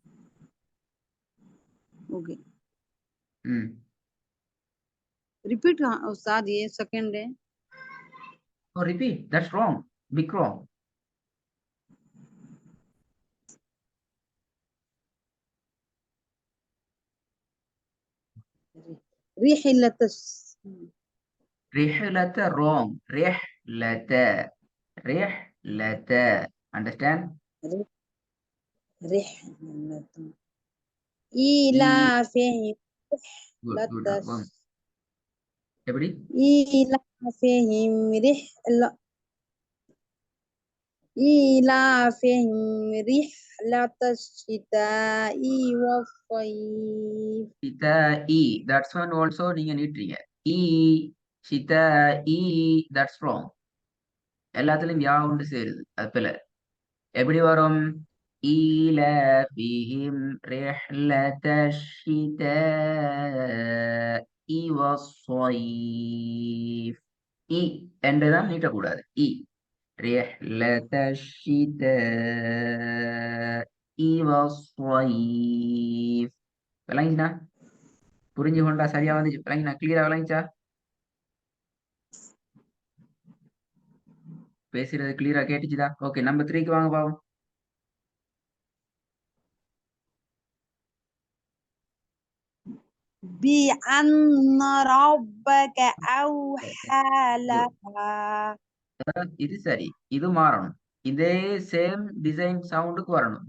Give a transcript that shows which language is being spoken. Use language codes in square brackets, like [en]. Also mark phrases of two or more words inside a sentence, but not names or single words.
[en] Okay. Repeat, [hi] Ustad, ये second है. [en] Oh, repeat. That's wrong. Big wrong. [ar] رحلة wrong. رحلة. [en] Understand? [ar] رحلة إيلافهم [en] Good. [ar] رحلة [ta] எப்படி? [ar] إيلافهم رحلة الشتاء والصيف. شتاء. [en] That's one also [ta] நீங்க நீட்டுறீங்க. [ar] شتاء. [en] That's wrong. [ta] எல்லாத்துலயும் யா உண்டு சேருது, அது பிள்ளை. எப்படி வரும்? [ar] إيلافهم رحلة الشتاء والصيف. [ta] என்றுதான் நீட்டக்கூடாது. [ar] رحلة الشتاء والصيف. [ta] விளங்கினா? புரிஞ்சு கொண்டா? சரியா வந்துச்சு? விளங்கினா? கிளியரா விளங்கிச்சா? பேசுறது கிளியரா கேட்டுச்சுதா? ஓகே, நம்பர் 3க்கு வாங்க பாவம். [ar] بأن ربك أوحى لها. [ta] இது சரி, இது மாறணும். இதே [en] same design soundக்கு [ta] வரணும்.